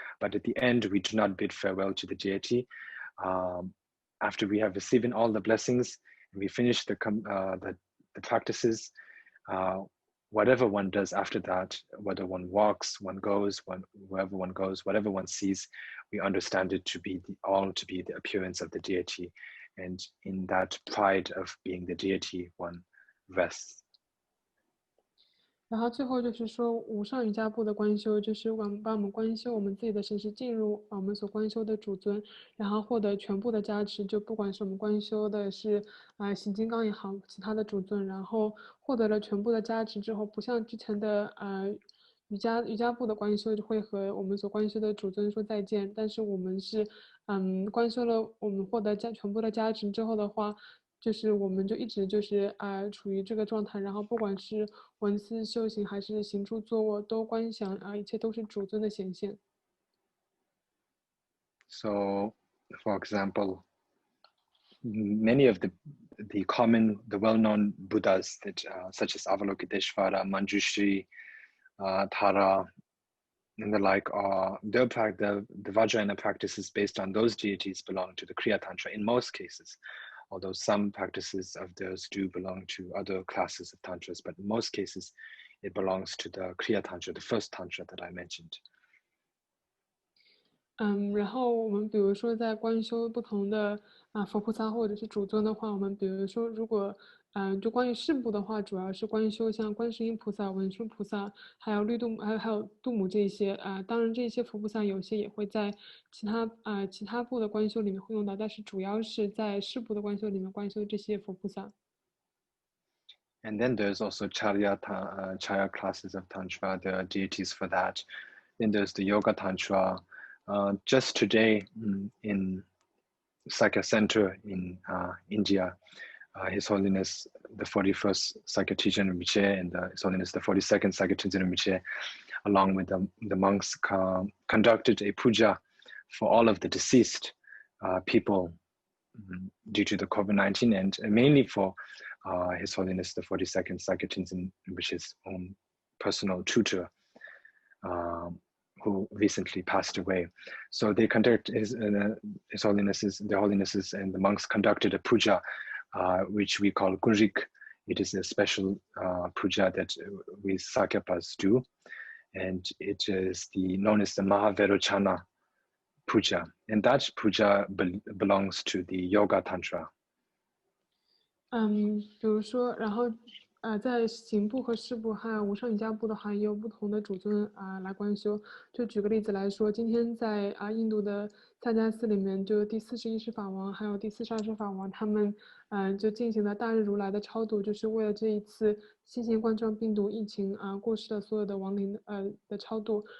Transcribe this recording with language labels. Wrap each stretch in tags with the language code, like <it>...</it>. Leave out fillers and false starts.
<en>But at the end, we do not bid farewell to the deity. After we have received all the blessings and we finish the practices, whatever one does after that, whether one walks, one goes, wherever one goes, whatever one sees, we understand it to be all to be the appearance of the deity, and in that pride of being the deity, one rests.</en> <zh>然后最后就是说，无上瑜伽部的观修，就是帮我们观修我们自己的神识进入我们所观修的主尊，然后获得全部的加持。就不管是我们观修的是行金刚也好，其他的主尊，然后获得了全部的加持之后，不像之前的瑜伽部的观修会和我们所观修的主尊说再见，但是我们是观修了，我们获得全部的加持之后的话。就是我们就一直就是处于这个状态，然后不管是闻思修行还是行住坐卧，都观想一切都是主尊的显现。</zh> <en>So, for example, many of the well-known Buddhas that such as Avalokiteshvara, Manjushri, Tara, and the like are the Vajrayana practices based on those deities belong to the Kriya Tantra in most cases. Although some practices of those do belong to other classes of tantras, but in most cases, it belongs to the Kriya Tantra, the first tantra that I mentioned.</en> <zh>然后我们比如说在观修不同的佛菩萨或者是主尊的话，我们比如说如果就关于事部的话，主要是观修像观世音菩萨、文殊菩萨，还有还有度母这些当然这些佛菩萨有些也会在其他部的观修里面会用到，但是主要是在事部的观修里面观修这些佛菩萨。</zh> <en>And then there's also Chalia classes of Tantra. There are deities for that. Then there's the Yoga Tantra. Just today in Sakya Center in India, His Holiness the 41st Sakya Teacher Rinpoche and His Holiness the 42nd Sakya Teacher Rinpoche, along with the monks, conducted a puja for all of the deceased people due to the COVID-19, and mainly for His Holiness the 42nd Sakya Teacher Rinpoche's own personal tutor, who recently passed away. So they conduct His Holiness's, their Holiness's, and the monks conducted a puja, which we call Gunrik. It is a special puja that we Sakyapas do, and it is known as the Mahaverochana puja, and that puja belongs to the Yoga Tantra.</en> <zh>比如说，然后在行部和事部还有无上瑜伽部的话，也有不同的主尊来观修。就举个例子来说，今天在印度的萨迦寺里面，就第41世法王还有第42世法王，他们就进行了大日如来的超度，就是为了这一次新型冠状病毒疫情过世的所有的亡灵的超度。</zh>